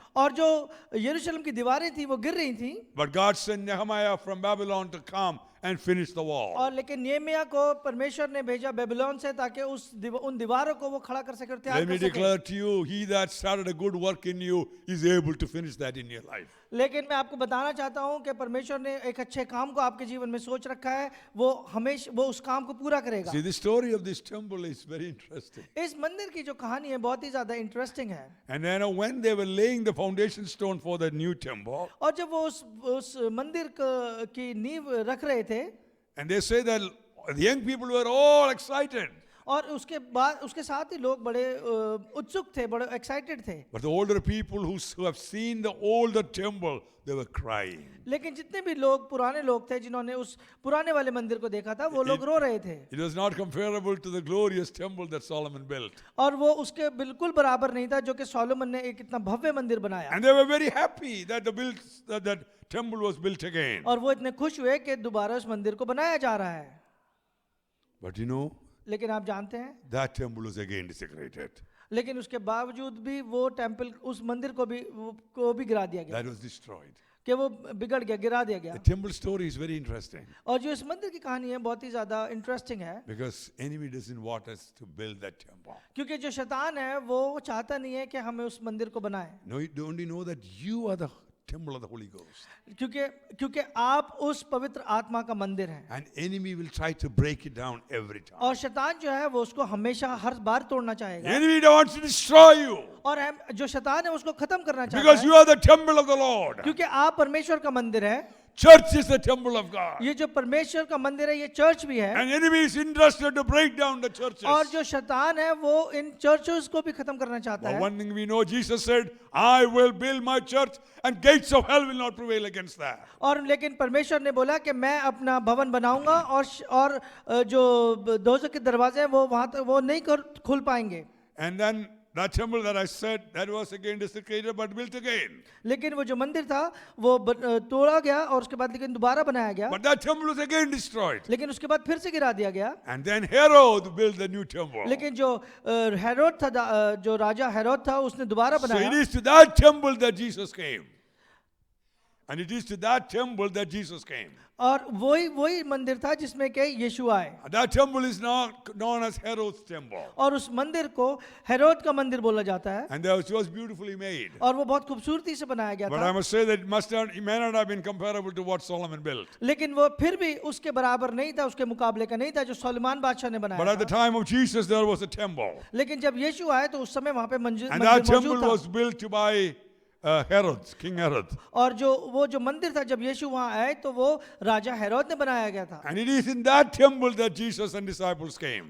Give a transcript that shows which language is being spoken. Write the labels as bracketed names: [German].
[Hindi] और जो यरूशलेम की दीवारें थी वो गिर रही थी, [English] But God sent Nehemiah from Babylon to come and finish the wall. [Hindi] और लेकिन नेहमिया को परमेश्वर ने भेजा बेबीलोन से ताकि उन दीवारों को वो खड़ा कर सके और तैयार [English] Let me [Hindi] कर सके। [English] declare to you, he that started a good work in you is able to finish that in your life. [Hindi] लेकिन मैं आपको बताना चाहता हूं कि परमेश्वर ने एक अच्छे काम को आपके जीवन में सोच रखा है, वो हमेशा वो उस काम को पूरा करेगा। [English] See, the story of this temple is very interesting. [Hindi] इस मंदिर की जो कहानी है बहुत ही ज्यादा इंटरेस्टिंग है। [English] And then when they were laying the foundation stone for the new temple, [Hindi] और जब वो उस मंदिर की नींव रख रहे थे, [English] and they say that the young people were all excited. [Hindi] और उसके बाद उसके साथ ही लोग बड़े उत्सुक थे, बड़े एक्साइटेड थे। [English] But the older people who have seen the older temple, they were crying. [Hindi] लेकिन जितने भी लोग पुराने लोग थे जिन्होंने उस पुराने वाले मंदिर को देखा था, वो लोग रो रहे थे। [English] It was not comparable to the glorious temple that Solomon built. [Hindi] और वो उसके बिल्कुल बराबर नहीं था जो कि सोलोमन ने एक इतना भव्य मंदिर बनाया। [English] And they were very happy that that temple was built again. [Hindi] और वो इतने खुश हुए कि दोबारा उस मंदिर को बनाया जा रहा है। [English] But you know, [Hindi] लेकिन आप जानते हैं, [English] that temple was again desecrated. [Hindi] लेकिन उसके बावजूद भी वो टेम्पल, उस मंदिर को भी गिरा दिया गया, [English] That was destroyed. [Hindi] कि वो बिगड़ गया, गिरा दिया गया। [English] The temple story is very interesting [Hindi] और जो इस मंदिर की कहानी है बहुत ही ज्यादा इंटरेस्टिंग है, [English] because enemy doesn't want us to build that temple. [Hindi] क्योंकि जो शैतान है वो चाहता नहीं है कि हमें उस मंदिर को बनाए, [English] No, don't you know that you are the temple of the Holy Ghost? [Hindi] क्योंकि आप उस पवित्र आत्मा का मंदिर हैं। [English] And enemy will try to break it down every time. [Hindi] और शैतान जो है वो उसको हमेशा हर बार तोड़ना चाहेगा, [English] Enemy wants to destroy you [Hindi] और जो शैतान है उसको खत्म करना चाहता [English] because [Hindi] है, [English] you are the temple of the Lord. [Hindi] क्योंकि आप परमेश्वर का मंदिर है। [English] Church is the temple of God. [Hindi] ये जो परमेश्वर का मंदिर है ये चर्च भी है, [English] And enemy is interested to break down the churches. [Hindi] और जो शैतान है वो इन चर्चेस को भी खत्म करना चाहता [English] But [Hindi] है। [English] one thing we know, Jesus said, I will build my church and gates of hell will not prevail against that. [Hindi] और लेकिन परमेश्वर ने बोला कि मैं अपना भवन बनाऊंगा और जो दोजख के दरवाजे हैं वो वहां तक वो नहीं खुल पाएंगे। [English] And then that temple that I said, that was again desecrated but built again. [Hindi] लेकिन वो जो मंदिर था वो तोड़ा गया और उसके बाद लेकिन दोबारा बनाया गया, [English] But that temple was again destroyed. [Hindi] लेकिन उसके बाद फिर से गिरा दिया गया। [English] And then Herod built the new temple. [Hindi] लेकिन जो हेरोद था, जो राजा हेरोद था, उसने दोबारा [English] So it [Hindi] बनाया, [English] is to that temple that Jesus came. And it is to that temple that Jesus came. [Hindi] और वही मंदिर था जिसमें के यीशु आए। [English] That temple is not known as Herod's temple. [Hindi] और उस मंदिर को हेरोद का मंदिर बोला जाता है, [English] And that was beautifully made. [Hindi] और वो बहुत खूबसूरती से बनाया गया [English] But [Hindi] था। [English] I must say that it may not have been comparable to what Solomon built. [Hindi] लेकिन वो फिर भी उसके बराबर नहीं था, उसके मुकाबले का नहीं था जो सुलेमान बादशाह ने [English] But [Hindi] बनाया [English] at the [Hindi] था। [English] time of Jesus, there was a temple. [Hindi] लेकिन जब यीशु आए तो उस समय वहां पे मंदिर [English] And that temple [Hindi] मौजूद था। [English] was built by Herod, King Herod. [Hindi] और जो मंदिर था जब यीशु वहां आए तो वो राजा हेरोद ने बनाया गया था। [English] And it is in that temple that Jesus and disciples came.